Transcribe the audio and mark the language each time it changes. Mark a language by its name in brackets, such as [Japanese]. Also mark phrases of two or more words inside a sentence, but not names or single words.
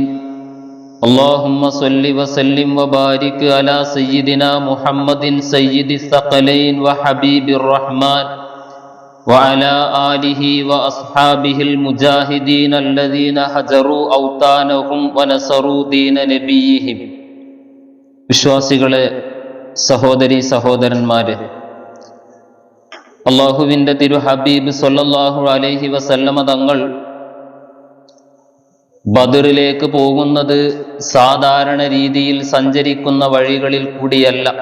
[Arabic] اللهم صل وسلم وبارك على سيدنا محمد سيد الثقلين وحبيب الرحمن وعلى آله وأصحابه المجاهدين الذين هجروا أوطانهم ونصروا دين نبيهم. [Malayalam] വിശ്വാസികളെ, സഹോദരി സഹോദരന്മാരെ, അള്ളാഹുവിൻ്റെ തിരു ഹബീബ് [Arabic] صلى الله عليه وسلم [Malayalam] തങ്ങൾ ബദറിലേക്ക് പോകുന്നത് സാധാരണ രീതിയിൽ സഞ്ചരിക്കുന്ന വഴികളിൽ കൂടിയല്ല.